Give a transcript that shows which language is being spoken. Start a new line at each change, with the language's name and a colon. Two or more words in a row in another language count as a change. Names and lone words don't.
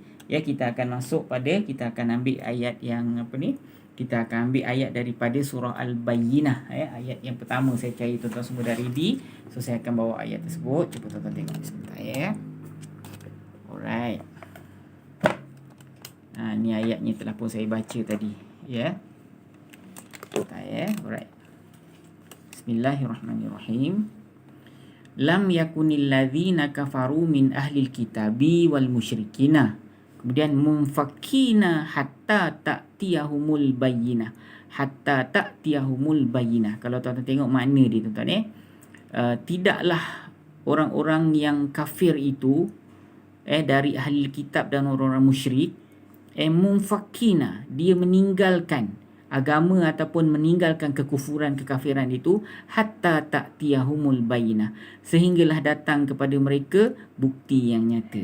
Malay: Kita akan masuk pada, kita akan ambil ayat yang kita akan ambil ayat daripada surah Al-Bayyinah. Ayat yang pertama saya cari, tuan-tuan semua dah ready. So saya akan bawa ayat tersebut. Cuba tuan-tuan tengok sebentar Alright. Ni ayatnya telah pun saya baca tadi. Alright.
Arabic: بسم الله الرحمن الرحيم لم يكن الذين كفروا من أهل الكتاب والمشركين. Kemudian منفكين حتى تأتيهم البينة. حتى تأتيهم البينة.
Malay: Kalau tuan-tuan tengok makna dia, tuan-tuan tidaklah orang-orang yang kafir itu dari ahli kitab dan orang-orang musyrik munfakina, dia meninggalkan agama ataupun meninggalkan kekufuran, kekafiran itu,
Arabic: حتى تأتيهم البينة,
Malay: sehinggalah datang kepada mereka bukti yang nyata.